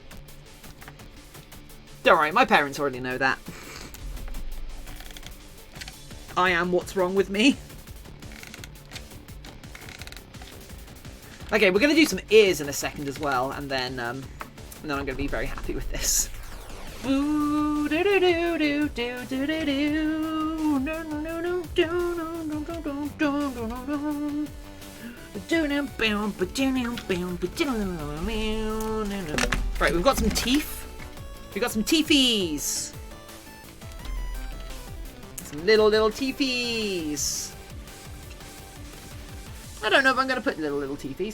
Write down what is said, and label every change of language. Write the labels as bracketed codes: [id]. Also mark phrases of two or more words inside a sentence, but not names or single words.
[en] Don't worry, my parents already know that. I am what's wrong with me. Okay, we're going to do some ears in a second as well, and then I'm going to be very happy with this. Ooh, do do do do do do do do. No no no no do no no no no do no no no. Right, we've got some teeth. We've got some teethies. Some little teethies. I don't know if I'm going to put little teethies.